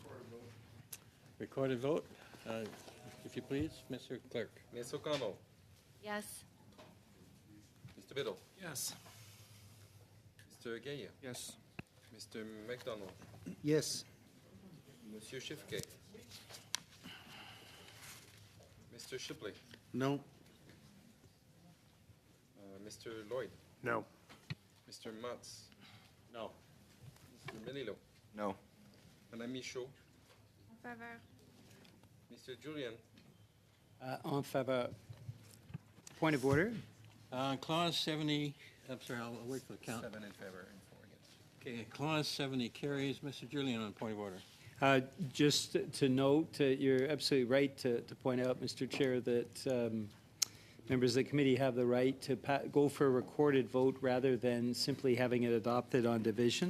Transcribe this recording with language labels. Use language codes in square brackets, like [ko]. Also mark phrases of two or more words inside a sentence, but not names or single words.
[en] Recorded vote. If you please, Mr. Clerk. Ms. O'Connell. Yes. Mr. Biddle, Yes. Mr. Gaillard, Yes. Mr. McDonald, Yes. Monsieur Schifke, Mr. Shipley, No. Mr. Lloyd, No. Mr. Matz, No. Mr. Melillo, No. Madame Michaud, [fr] En faveur. [en] Mr. Julian, [fr] En favor. [en] Point of order. Clause 70, I'm sorry, I'll wait for the count. 7 in favor and 4 against. Okay, Clause 70 carries. Mr. Julian on point of order. Just to note, you're absolutely right to point out, Mr. Chair, that members of the committee have the right to go for a recorded vote rather than simply having it adopted on division.